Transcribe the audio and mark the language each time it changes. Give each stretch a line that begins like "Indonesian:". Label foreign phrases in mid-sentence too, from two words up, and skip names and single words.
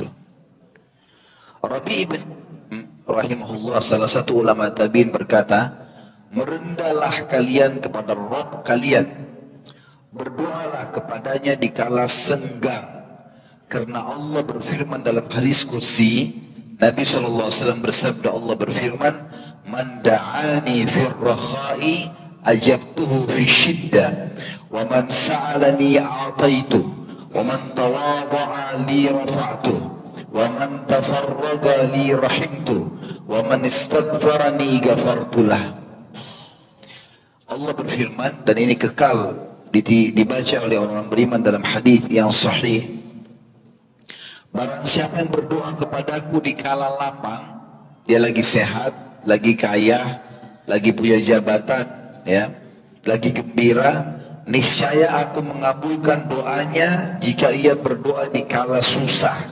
Indonesian: Rabi ibn rahimahullah, salah satu ulama tabi'in, berkata, merendahlah kalian kepada Rabb kalian, berdoalah kepadanya di kala senggang, karena Allah berfirman dalam hadis qudsi, Nabi SAW bersabda, Allah berfirman,
Arabic: من دعاني في الرخاء أجبته في الشدة، ومن سألني أعطيته، ومن تواضع لي رفعته، ومن تفرغ لي رحمته، ومن استغفرني غفرت له.
Indonesian: Allah berfirman, dan ini kekal dibaca oleh orang beriman dalam hadis yang sahih, barang siapa yang berdoa kepadaku di kala lapang, dia lagi sehat, lagi kaya, lagi punya jabatan, ya, lagi gembira, niscaya aku mengabulkan doanya jika ia berdoa di kala susah.